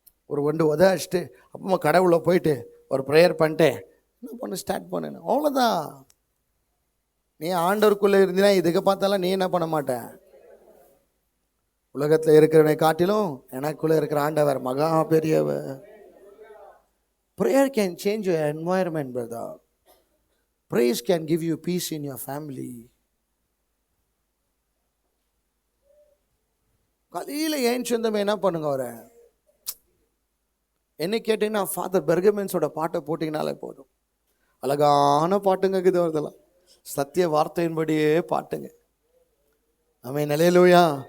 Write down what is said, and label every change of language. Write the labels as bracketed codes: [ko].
[ta] ஒரு ஒன்று உதச்சிட்டு அப்புறமா கடவுளை போயிட்டு ஒரு ப்ரேயர் பண்ணிட்டு என்ன பண்ண ஸ்டார்ட் பண்ணு, அவ்வளோதான். நீ ஆண்டவருக்குள்ளே இருந்தினா இதுக்கு பார்த்தாலும் நீ என்ன பண்ண மாட்டேன். உலகத்தில் இருக்கிறவனை காட்டிலும் எனக்குள்ளே இருக்கிற ஆண்டவர் மகா பெரியவர். [en] Prayer can change your environment, brother. Praise can give you peace in your family. [ta] காலையில் ஏன் சொந்தமே என்ன பண்ணுங்க, அவரை என்ன கேட்டீங்கன்னா ஃபாதர் பெர்கமென்ஸோட பாட்டை போட்டிங்கனாலே போதும். அழகான பாட்டுங்க இருக்குது அவர்தெல்லாம், சத்திய வார்த்தையின்படியே பாட்டுங்க. ஆமென், அல்லேலூயா.